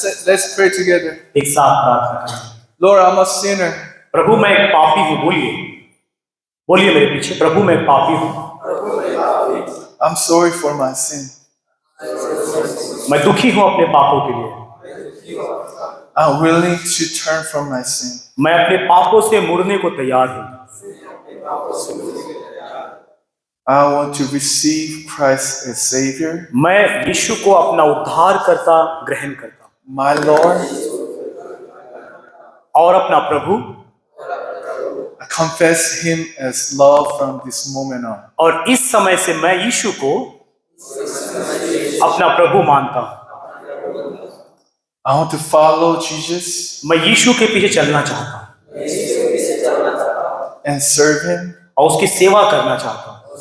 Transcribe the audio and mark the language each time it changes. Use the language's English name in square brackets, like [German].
[English] Let's pray together. [Hindi] एक साथ प्रार्थना करेंगे। [English] Lord, I'm a sinner. [Hindi] प्रभु मैं एक पापी हूँ। बोलिए मेरे पीछे, प्रभु मैं एक पापी हूँ। [English] I'm sorry for my sin. [Hindi] मैं दुखी हूँ अपने पापों के लिए। [English] I'm willing to turn from my sin. [Hindi] मैं अपने पापों से मुड़ने को तैयार हूँ। [English] I want to receive Christ as Savior. [Hindi] मैं यीशु को अपना उद्धारकर्ता ग्रहण करता हूँ। [English] My Lord. [Hindi] और अपना प्रभु। [English] I confess Him as Lord from this moment on. [Hindi] और इस समय से मैं यीशु को अपना प्रभु मानता हूँ। [English] I want to follow Jesus. [Hindi] मैं यीशु के पीछे चलना चाहता हूँ। [English] And serve Him. [Hindi] और उसकी सेवा करना चाहता हूँ।